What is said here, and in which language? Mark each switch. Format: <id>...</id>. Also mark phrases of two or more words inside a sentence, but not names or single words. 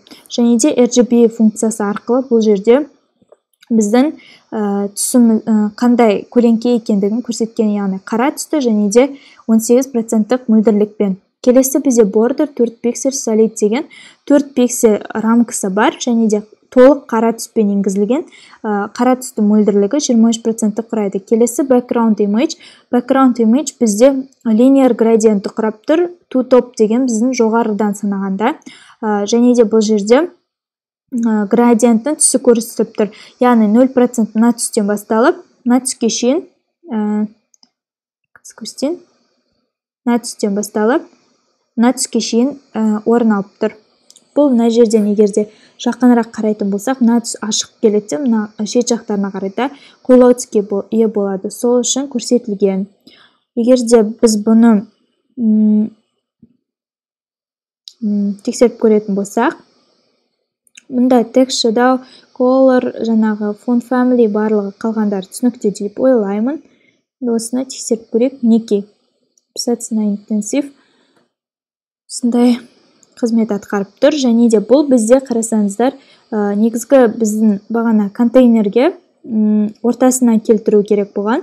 <kk>Және де RGB функциясы арқылы бұл жерде біздің қандай көлеңке екендігін көрсеткен, яғни қара түсті, және де 18% мөлдірлікпен. Келесі бізде border 4 пиксель solid деген 4 пиксель рамкасы бар, және де толық қара түспен енгізілген. Қара түсті мөлдірлігі 23% құрайды. Келесі</kk> <en>background image. Background image</en> <kk>бізде linear градиентті құрап тұр.</kk> <en>To top</en> <kk>деген біздің жоғарыдан санағанда. Және де бұл жерде градиенттің түсі көрсетіліп тұр. Яғни 0% мына түстен басталып, мына түске шейін мына түстен басталып, мына түске шейін орын алып тұр. Бұл мына жерден егерде жақынырақ қарайтын болсақ, мына түс ашық келеді, мына шет жақтарына қарайда қойлау түске ие болады. Сол үшін көрсетілген. Егерде біз бұны тексеріп көретін болсақ, мұнда</kk> <en>text shadow,</en> <kk>color, жаңағы</kk> <en>font family</en> <kk>барлығы қалғандар түсінікті деп ойлаймын. Осыны тексеріп көрейік. Мінекей писательно интенсив осындай қызмет атқарып тұр, және де бұл бізде қарасаңыздар, негізгі біздің бағана контейнерге ортасына келтіру керек болған.</kk>